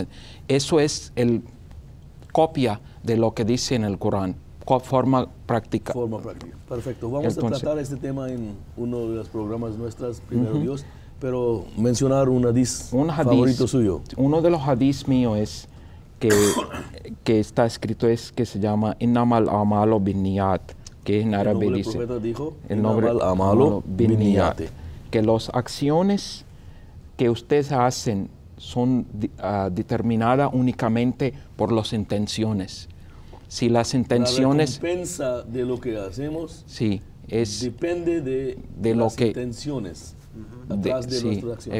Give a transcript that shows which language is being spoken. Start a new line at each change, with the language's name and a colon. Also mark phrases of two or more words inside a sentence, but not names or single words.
Spanish: Eso es copia de lo que dice en el Corán, forma práctica. Forma práctica. Perfecto. Vamos a tratar este tema en uno de los programas nuestros, primero Dios, pero mencionar un hadís favorito suyo. Uno de los hadís míos es que está escrito, que se llama
Arabic: إنما الأعمال بالنيات,
Spanish: que en árabe dice, el profeta dijo,
Arabic: إنما الأعمال بالنيات,
Spanish: que las acciones que ustedes hacen son determinadas únicamente por las intenciones. Si las intenciones... La recompensa de lo que hacemos depende de lo las que, intenciones atrás de nuestras acciones.